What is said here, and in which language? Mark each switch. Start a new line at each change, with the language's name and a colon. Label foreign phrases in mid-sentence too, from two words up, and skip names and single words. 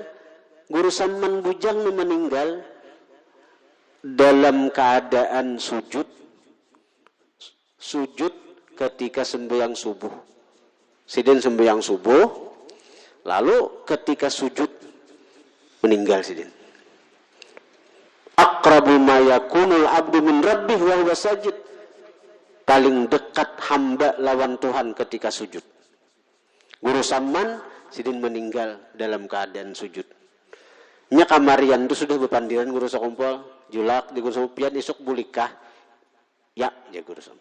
Indonesian: Guru Samman bujang ini meninggal dalam keadaan sujud ketika sembahyang subuh.
Banjar: Sidin sembahyang subuh, lalu ketika sujud meninggal Sidin.
Arabic: أقرب ما يكون العبد من ربه وهو ساجد.
Banjar: Paling dekat hamba lawan Tuhan ketika sujud. Guru Samman Sidin meninggal dalam keadaan sujud. Nya kamarian itu sudah bepandiran Guru Sakumpul, julak di Guru Sakumpul isuk bulikah? Ya, Guru Sakumpul.